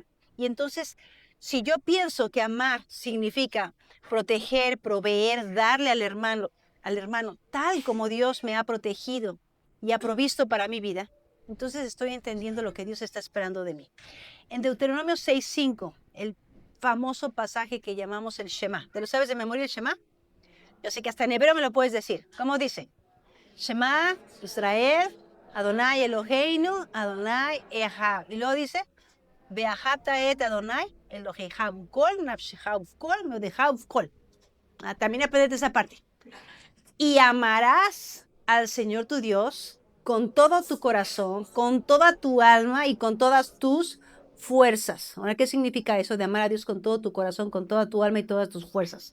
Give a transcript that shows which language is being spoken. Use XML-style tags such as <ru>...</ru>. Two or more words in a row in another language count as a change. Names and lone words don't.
<es>Y entonces, si yo pienso que amar significa proteger, proveer, darle al hermano tal como Dios me ha protegido y ha provisto para mi vida, entonces estoy entendiendo lo que Dios está esperando de mí. En Deuteronomio 6:5, el famoso pasaje que llamamos el Shema. ¿Te lo sabes de memoria el Shema? Yo sé que hasta en hebreo me lo puedes decir. ¿Cómo dice?</es> <he>שמע ישראל אדני אלהינו אדני אחד.</he> <es>Y luego dice,</es> <he>ואהבת את אדני אלהיך כל נפשך כל מאדך כל.</he> <es>También aprendete esa parte. Y amarás al Señor tu Dios con todo tu corazón, con toda tu alma y con todas tus fuerzas. Ahora, ¿qué significa eso de amar a Dios con todo tu corazón, con toda tu alma y todas tus fuerzas?</es>